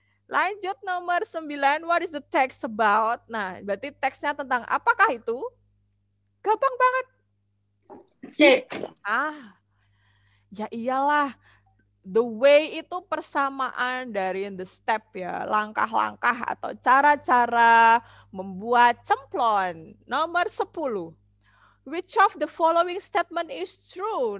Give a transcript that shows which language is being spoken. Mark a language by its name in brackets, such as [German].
[Indonesian] Lanjut nomor 9, [English] what is the text about? [Indonesian] Nah, berarti teksnya tentang apakah itu? Gampang banget. C. Ya iyalah. The way itu persamaan dari the step ya. Langkah-langkah atau cara-cara membuat cemplon. Nomor 10. [English] Which of the following statement is true?